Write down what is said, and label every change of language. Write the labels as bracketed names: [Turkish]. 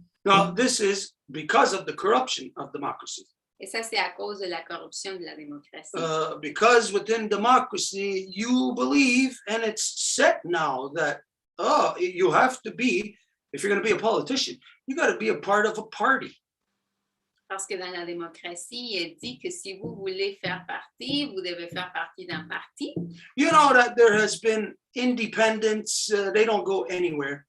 [English] Now, this is because of the corruption of democracy. [French] Et ça, c'est à cause de la corruption de la démocratie. [English] Because within democracy, you believe, and it's set now that, you have to be, if you're going to be a politician, you got to be a part of a party. [French] Parce que dans la démocratie, il dit que si vous voulez faire partie, vous devez faire partie d'un parti. [English] You know that there has been independents, they don't go anywhere.